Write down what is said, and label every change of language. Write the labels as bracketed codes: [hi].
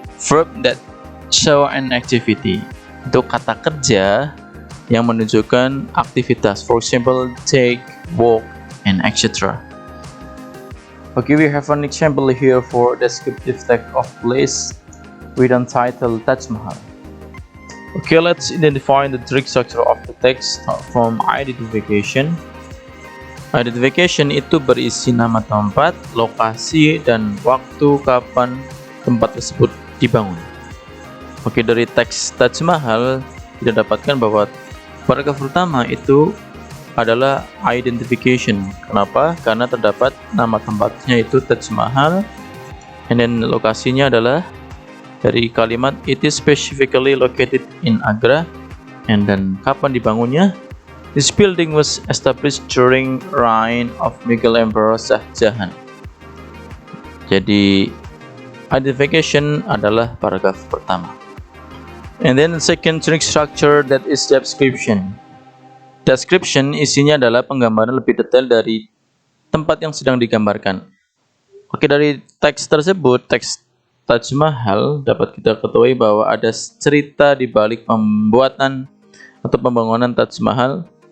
[en] Verb that show an activity. [id] Itu kata kerja yang menunjukkan aktivitas. [en] For example, take, walk, and etc. Okay, we have an example here for descriptive text of place with the title Taj Mahal. Okay, let's identify the direct structure of the text from identification. [id] Identification itu berisi nama tempat, lokasi, dan waktu kapan tempat tersebut dibangun. Oke, dari teks Taj Mahal kita dapatkan bahwa paragraf pertama itu adalah identification. Kenapa? Karena terdapat nama tempatnya itu Taj Mahal, and then lokasinya adalah dari kalimat [en] it is specifically located in Agra, [id] and then kapan dibangunnya. [en] This building was established during reign of Mughal Emperor Shah Jahan. [id] Jadi identification adalah paragraf pertama. [en] And then the second generic structure, that is description. [id] Description isinya adalah penggambaran lebih detail dari tempat yang sedang digambarkan. Oke, dari teks tersebut, teks Taj Mahal, dapat kita ketahui bahwa ada cerita di balik pembuatan atau pembangunan Taj Mahal.